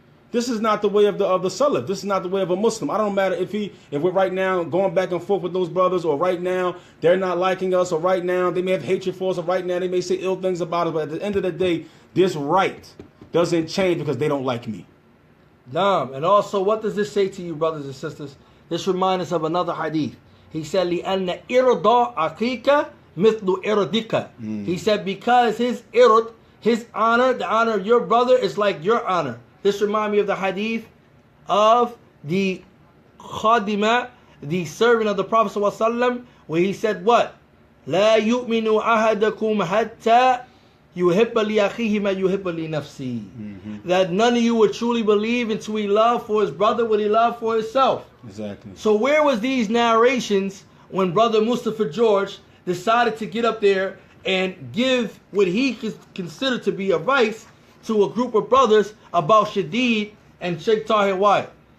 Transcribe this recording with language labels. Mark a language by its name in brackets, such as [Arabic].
[English] This is not the way of the Salaf. This is not the way of a Muslim. I don't matter if we're right now going back and forth with those brothers, or right now they're not liking us, or right now they may have hatred for us, or right now they may say ill things about us. But at the end of the day, this right doesn't change because they don't like me. Naam. And also, what does this say to you, brothers and sisters? This reminds us of another hadith. He said, [Arabic] لِأَنَّ إِرْضَ أَخِيكَ مِثْلُ إِرْضِكَ. [English] He said, because his ird, his honor, the honor of your brother is like your honor. This reminds me of the hadith of the khadima, the servant of the Prophet ﷺ, where he said what? [Arabic] لا يؤمن أحدكم حتى يحب لأخيه ما يحب لنفسه. [English] That none of you would truly believe until he loved for his brother what he loved for himself. Exactly. So where was these narrations when brother Mustafa George decided to get up there and give what he considered to be advice to a group of brothers about Shadid and Shaykh Tahir Wyatt?